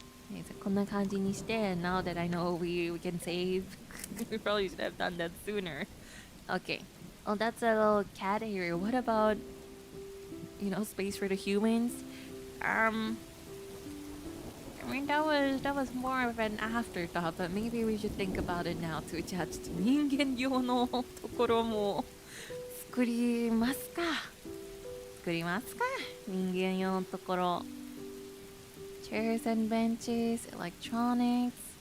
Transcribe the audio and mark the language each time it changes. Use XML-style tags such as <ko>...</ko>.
<en>Okay, so</en> <ja>こんな感じにして</ja> <en>now that I know we can save we probably should have done that sooner. Okay. Oh, that's a little cat area. What about, you know, space for the humans? I mean, that was more of an afterthought, but maybe we should think about it now too.</en> <ja>じゃあちょっと人間用のところも作りますか。作りますか。人間用のところ。</ja> <en>Chairs and benches, electronics.</en>